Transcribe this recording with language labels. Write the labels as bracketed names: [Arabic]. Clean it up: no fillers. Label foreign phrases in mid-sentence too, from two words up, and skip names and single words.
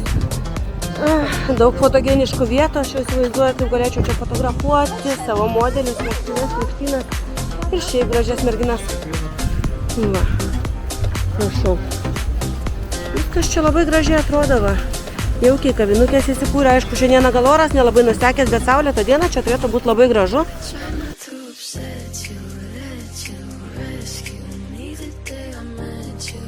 [Lithuanian] Daug fotogeniškų vietų, aš jau įsivaizduoju, kaip galėčiau čia fotografuoti savo modelius, vestuves, krikštynas ir šiaip gražias merginas. Va, prašau. Viskas čia labai gražiai atrodo, va. Jaukiai kavinukės įsikūrė, aišku, šiandieną gal oras nelabai nusekęs, bet saulėta diena čia turėtų būti labai gražu. [English] Try not to upset you, let you rescue me the day I met you.